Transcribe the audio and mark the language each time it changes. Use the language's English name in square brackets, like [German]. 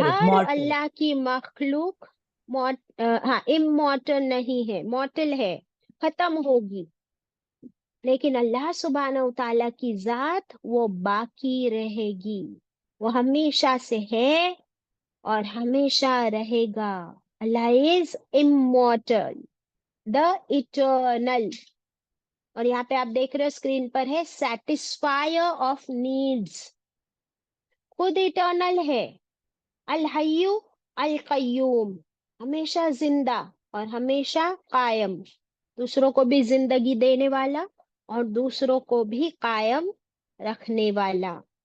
[Urdu] ہر اللہ کی مخلوق امورٹل نہیں ہے، مورٹل ہے، ختم ہوگی. لیکن اللہ سبحانہ و تعالیٰ کی ذات وہ باقی رہے گی. وہ ہمیشہ سے ہے اور ہمیشہ رہے گا. [English] Allah is immortal, the eternal. [Urdu] اور یہاں پہ آپ دیکھ رہے ہو اسکرین پر ہے [English] satisfier of needs. [Urdu] خود اٹرنل ہے. الحی القیوم، ہمیشہ زندہ اور ہمیشہ قائم. دوسروں کو بھی زندگی دینے والا اور دوسروں کو بھی قائم رکھنے والا.